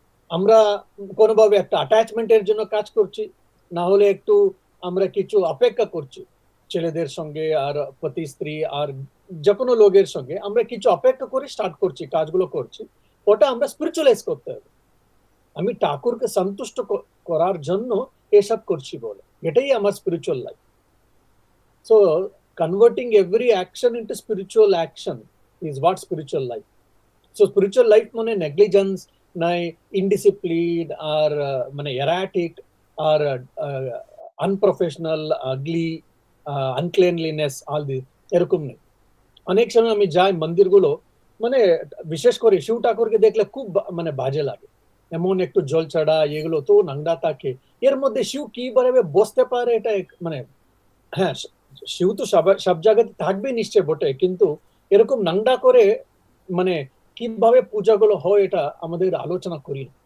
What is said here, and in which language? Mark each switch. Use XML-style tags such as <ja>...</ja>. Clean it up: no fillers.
<bn>আমরা কোনোভাবে একটা অ্যাটাচমেন্টের জন্য কাজ করছি, না হলে একটু আমরা কিছু অপেক্ষা করছি ছেলেদের সঙ্গে আর পতি স্ত্রী আর যে কোনো লোকের সঙ্গে আমরা কিছু অপেক্ষা করে স্টার্ট করছি, কাজগুলো করছি, ওটা আমরা স্পিরিচুয়ালাইজ করতে হবে। আমি ঠাকুরকে সন্তুষ্ট করার জন্য এসব করছি বলে, এটাই আমার spiritual life.</bn> <en>So converting every action into spiritual action is what spiritual life. So spiritual life মানে negligence নাই, indiscipline আর মানে erratic আর unprofessional, ugly, uncleanliness, all this</en> <bn>এরকম নেই। অনেক সময় আমি যাই মন্দিরগুলো, মানে বিশেষ করে শিব ঠাকুরকে দেখলে খুব মানে বাজে লাগে, এমন একটু জল ছাড়া এগুলো তো নাংডা থাকে, এর মধ্যে শিব কিভাবে বসতে পারে এটা মানে হ্যাঁ, শিব তো সব জায়গাতে থাকবে নিশ্চয় বটে, কিন্তু এরকম নাংডা করে মানে কিভাবে পূজাগুলো হয় এটা আমাদের আলোচনা করি।</bn>